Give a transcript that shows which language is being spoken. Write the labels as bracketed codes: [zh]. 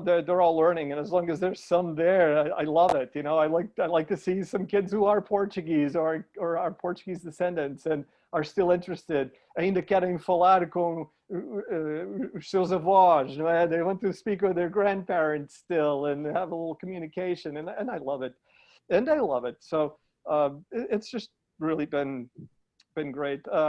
[en] They're all learning, and as long as there's some there, I love it. You know, I like to see some kids who are Portuguese or are Portuguese descendants and are still interested. [pt] Ainda querem falar com os seus avós, não é? [en] They want to speak with their grandparents still and have a little communication, and I love it, and I love it. So it's just really been great.